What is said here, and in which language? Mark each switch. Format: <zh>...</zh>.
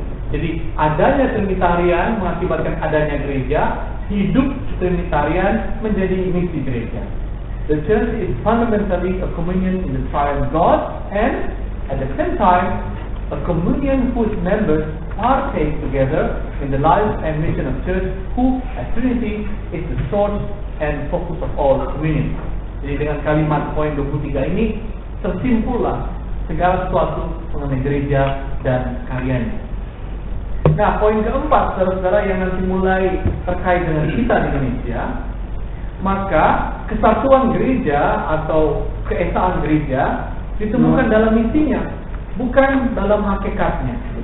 <id>Jadi adanya Trinitarian mengakibatkan adanya gereja, hidup Trinitarian menjadi misi gereja.</id> <en>The church is fundamentally a communion in the triune God, and at the same time a communion whose members partake together in the life and mission of church, who as Trinity is the source and focus of all communion.</en> <id>Jadi dengan kalimat poin 23 ini tersimpullah segala sesuatu mengenai gereja dan karyanya. Nah, poin keempat, saudara-saudara, yang nanti mulai terkait dengan kita di Indonesia, maka kesatuan gereja atau keesaan gereja ditemukan dalam misinya, bukan dalam hakikatnya.</id>